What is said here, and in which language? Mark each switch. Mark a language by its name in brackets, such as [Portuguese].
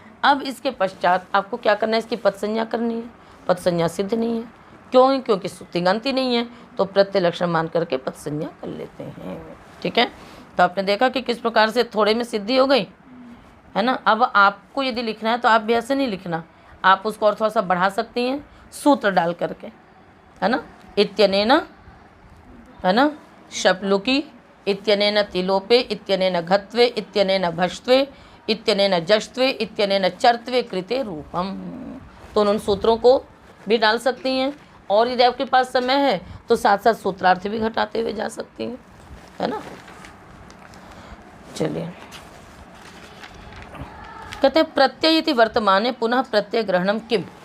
[Hindi] अब इसके पश्चात आपको क्या करना है, इसकी पद संज्ञा करनी है। पद संज्ञा सिद्ध नहीं है, क्यों, क्योंकि तिङन्ति नहीं है, तो प्रत्यय लक्षण मान करके पद संज्ञा कर लेते हैं, ठीक है। तो आपने देखा कि किस प्रकार से थोड़े में सिद्धि हो गई, है ना। अब आपको यदि लिखना है तो आप भी ऐसे नहीं लिखना, आप उसको और थोड़ा सा बढ़ा सकती हैं सूत्र डाल करके, है ना। [Sanskrit] इत्यनेन, [Hindi] है ना, [Sanskrit] शप्लुकी, इत्यनेन तिलोपे, इत्यनेन घत्वे, इत्यनेन भष्त्वे, इत्यनेन जष्ट्वे, इत्यनेन चर्त्वे कृते रूपम। [Hindi] तो उन सूत्रों को भी डाल सकती हैं, और यदि आपके पास समय है तो साथ साथ सूत्रार्थ भी घटाते हुए जा सकती हैं, है ना। चलिए, कहते हैं [Sanskrit] प्रत्यय इति वर्तमाने पुनः प्रत्यय ग्रहणम किम।